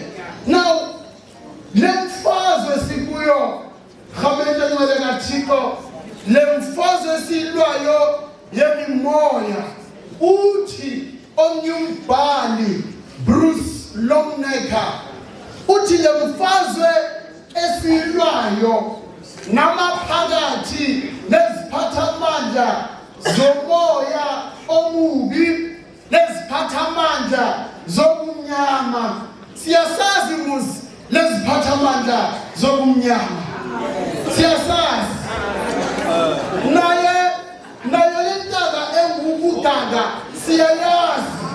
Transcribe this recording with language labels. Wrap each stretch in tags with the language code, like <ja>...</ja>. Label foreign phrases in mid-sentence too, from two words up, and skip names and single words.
<xh>Now lemfazwe sikuyo, Khamele ngale kaThixo, uthi omnye umbhali Bruce Longnecker uthi le mfazwe esilwayo namaphakathi neziphathamandla zomoya omubi neziphathamandla zobumnyama. Siyasazi muzi leziphathamandla zobumnyama, siyasazi. Nayo lentaka engukuganga siyayazi.</xh>